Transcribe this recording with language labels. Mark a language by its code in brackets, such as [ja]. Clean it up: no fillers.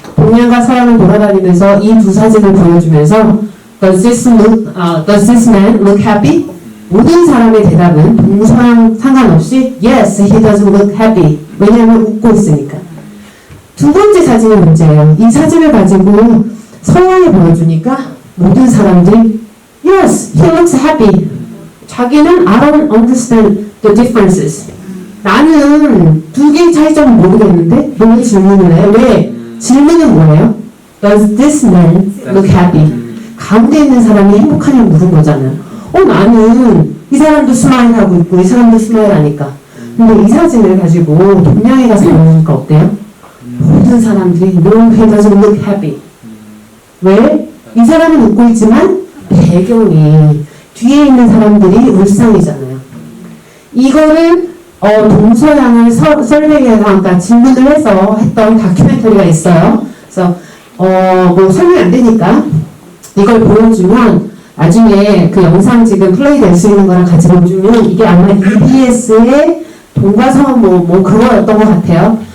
[ko] 동양과 서양을 돌아다니면서 이 두 사진을 보여주면서 [en] Does this man look happy? [ko] 모든 사람의 대답은 동서양 상관없이 [en] Yes, he does look happy. [ko] 왜냐하면 웃고 있으니까. 두 번째 사진이 문제예요. 이 사진을 가지고 서양에 보여주니까 모든 사람들이 [en] Yes, he looks happy. [ko] 자기는 [en] I don't understand the differences. [ko] 나는 두 개의 차이점을 모르겠는데 왜 질문을 해? 왜? 질문은 뭐예요? [en] Does this man look happy? [ko] 가운데 있는 사람이 행복하냐고 물은 거잖아요. 나는 이 사람도 스마일 하고 있고 이 사람도 스마일 하니까. 근데 이 사진을 가지고 동양에 가서 보니까 어때요? 모든 사람들이 [en] No, he doesn't look happy. [ko] 왜? 이 사람은 웃고 있지만 배경이 뒤에 있는 사람들이 울상이잖아요. 이거를 동서양을 설명해서 그러니까 질문을 해서 했던 다큐멘터리가 있어요. 그래서 설명이 안 되니까 이걸 보여주면 나중에 그 영상 지금 플레이 될 수 있는 거랑 같이 보여주면 이게 아마 EBS의 동과서 그거였던 것 같아요.